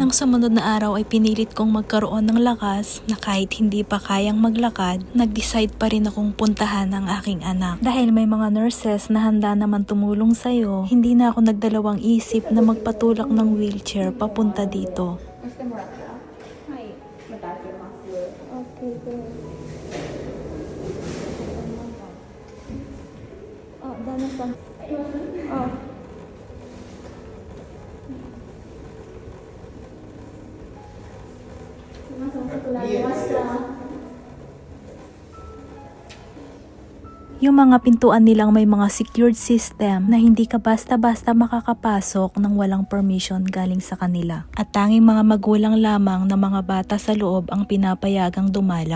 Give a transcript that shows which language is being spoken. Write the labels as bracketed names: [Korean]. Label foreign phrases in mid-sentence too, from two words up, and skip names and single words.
[Filipino] Nang sumunod na araw ay pinilit kong magkaroon ng lakas na kahit hindi pa kayang maglakad, nag-decide pa rin akong puntahan ang aking anak. Dahil may mga nurses na handa naman tumulong sa'yo, hindi na ako nagdalawang isip na magpatulak ng wheelchair papunta dito. [Japanese] 押してもらったらはいまた開けます OK あ、旦那さんあすいません遅くなりました [Filipino] Yung mga pintuan nilang may mga secured system na hindi ka basta-basta makakapasok nang walang permission galing sa kanila. At tanging mga magulang lamang na mga bata sa loob ang pinapayagang dumalaw.